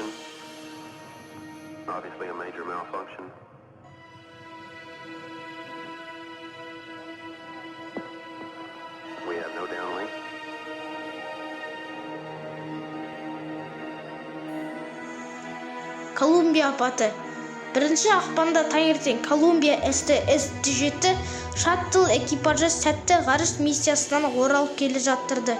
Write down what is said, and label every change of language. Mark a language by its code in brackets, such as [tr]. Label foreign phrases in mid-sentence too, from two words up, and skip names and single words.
[en] Obviously a major malfunction. We have no downlink. [kk] Колумбия апаты. 1 ақпанда таңертең Колумбия СТС-17 шаттл экипажы сәтті ғарыш миссиясынан оралып келе жаттырды.